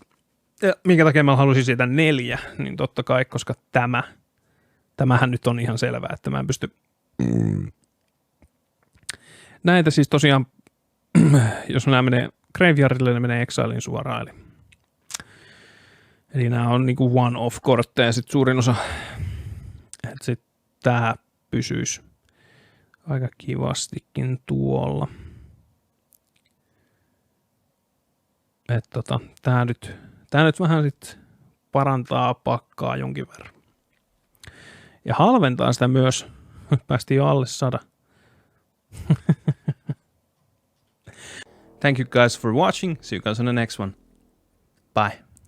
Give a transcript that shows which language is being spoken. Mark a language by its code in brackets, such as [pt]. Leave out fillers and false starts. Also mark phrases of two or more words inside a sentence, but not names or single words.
[fi] Ja minkä takia mä halusin siitä 4, niin totta kai, koska tämähän nyt on ihan selvää, että mä en pysty näitä siis tosiaan, jos nämä menee Graveyardille, ne menee Exilein suoraan, eli nämä on niinku one-off-kortteja, sitten suurin osa, että sitten tää pysyisi aika kivastikin tuolla. Että tää nyt vähän sitten parantaa pakkaa jonkin verran. Ja halventaa sitä myös. Päästiin jo alle 100. [en] Thank you guys for watching. See you guys on the next one. Bye.